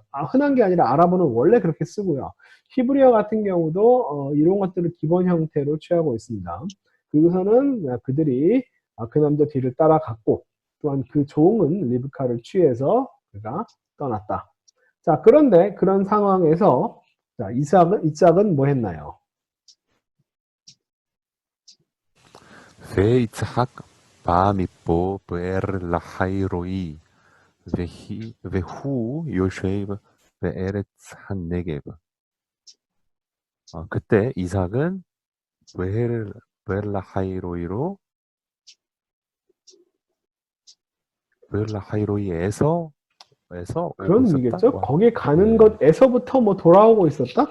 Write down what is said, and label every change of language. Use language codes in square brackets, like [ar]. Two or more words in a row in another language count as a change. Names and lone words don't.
[ko] 흔한 게 아니라 아랍어는 원래 그렇게 쓰고요. 히브리어 같은 경우도 이런 것들을 기본 형태로 취하고 있습니다. 그리고서는 그들이 그 남자 뒤를 따라갔고, 또한 그 종은 리브카를 취해서 그가 떠났다. 자, 그런데 그런 상황에서 자, 이삭은 뭐 했나요? [he] ויצחק בא מפה באר לחי רועי, והוא יושב בארץ הנגב. [ko] 그때 이삭은 베르라하이로이로 베르라하이로이에서 오고 그런 있었다. 의미겠죠? 거기 가는 것에서부터 뭐 돌아오고 있었다?